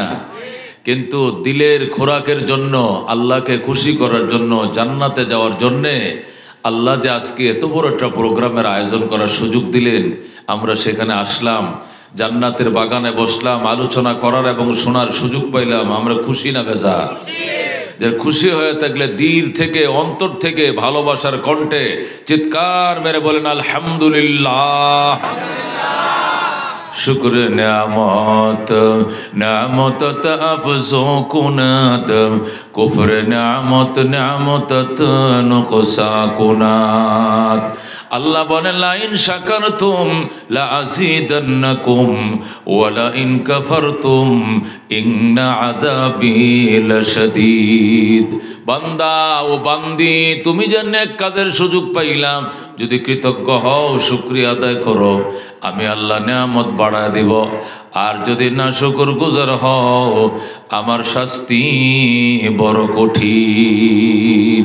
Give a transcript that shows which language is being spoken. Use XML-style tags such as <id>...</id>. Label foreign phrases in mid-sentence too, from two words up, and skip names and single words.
<bn>কিন্তু দিলের খোরাকের জন্য, আল্লাহকে খুশি করার জন্য, জান্নাতে যাওয়ার জন্যে আল্লাহ যে আজকে এত বড় একটা প্রোগ্রামের আয়োজন করার সুযোগ দিলেন, আমরা সেখানে আসলাম, জান্নাতের বাগানে বসলাম, আলোচনা করার এবং শোনার সুযোগ পাইলাম। আমরা খুশি না বেজা? যে খুশি হয়ে থাকলে দিল থেকে অন্তর থেকে ভালোবাসার কণ্ঠে চিৎকার মেরে বলেন আলহামদুলিল্লাহ।</bn> <fa>شکر نعمت نعمت افزون کند کفر نعمت نعمت نقصان کند.</fa> <hi>अल्लाह बोले</hi> <ar>لئن شكرتم لأزيدنكم ولئن كفرتم إن عذابي لشديد.</ar> <bn>বান্দা ও বান্দি, তুমি যে নেক কাজের সুযোগ পাইলাম, যদি কৃতজ্ঞ হও, শুকরিয়া আদায় করো, আমি আল্লাহ নিয়ামত বাড়াই বাড়ায় দিব। আর যদি না শুকরগুজার হও আমার শাস্তি বড় কঠিন।</bn>